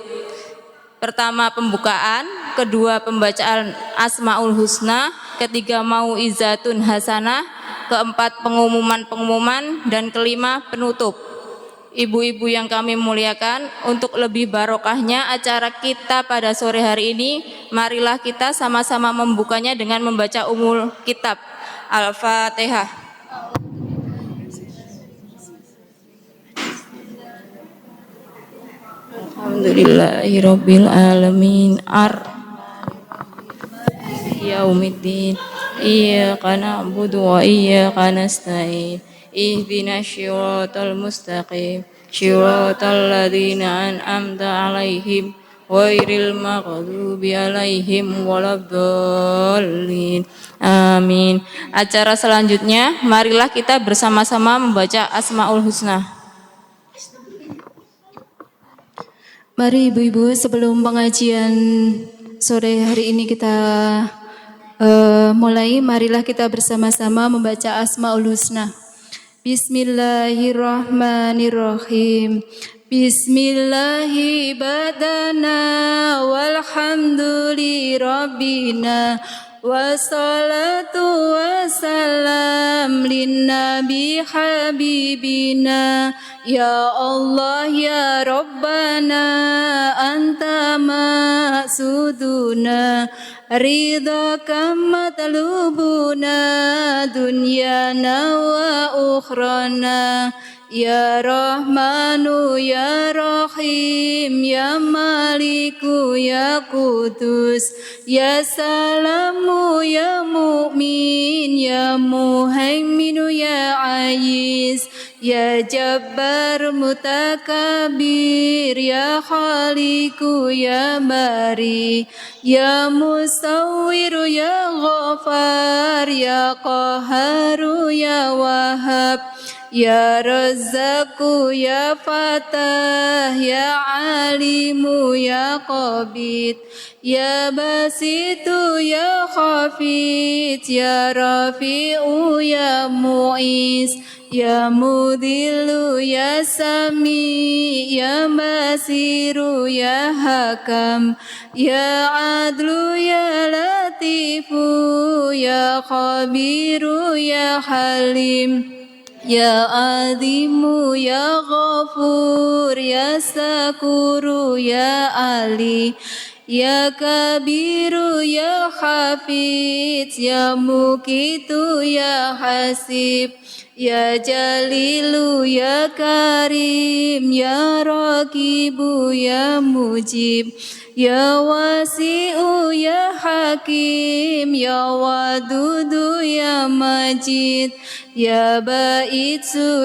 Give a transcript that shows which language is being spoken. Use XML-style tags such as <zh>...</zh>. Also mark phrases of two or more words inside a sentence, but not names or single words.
<id>Pertama pembukaan, kedua pembacaan Asmaul Husna, ketiga</id> <ar>موعظة حسنة,</ar> <id>keempat pengumuman, dan kelima penutup. Ibu-ibu yang kami muliakan, untuk lebih barokahnya acara kita pada sore hari ini, marilah kita sama-sama membukanya dengan membaca Ummul Kitab. Al-Fatihah.</id> <ar>الحمد لله رب العالمين. يوم الدين. إياك نعبد وإياك نستعين. اهدنا الصراط المستقيم صراط الذين أنعمت عليهم غير المغضوب عليهم ولا الضالين. Amin.</ar> <id>Acara selanjutnya, marilah kita bersama-sama membaca Asmaul Husna. Mari ibu-ibu, sebelum pengajian sore hari ini kita mulai, marilah kita bersama-sama membaca Asmaul Husna.</id> <ar>بسم الله الرحمن الرحيم. بسم الله بدأنا والحمد لربنا والصلاة والسلام للنبي حبيبنا. يا الله يا ربنا أنت مقصودنا رضاك مطلوبنا دنيانا وأخرانا. يا رحمن يا رحيم يا مالك يا قدوس يا سلام يا مؤمن يا مهيمن يا عزيز يا جبار متكبر يا خالق يا بارئ يا مصور يا غفار يا قهار يا وهاب يا رزاق يا فتاح يا عليم يا قابض يا باسط يا خافض يا رافع يا معز يا مذل يا سميع يا بصير يا حكم يا عدل يا لطيف يا خبير يا حليم يا عظيم يا غفور يا شكور يا علي يا كبير يا حفيظ يا مقيت يا حسيب يا جليل يا كريم يا رقيب يا مجيب يا واسع يا حكيم يا ودود يا مجيد يا باعث</ar>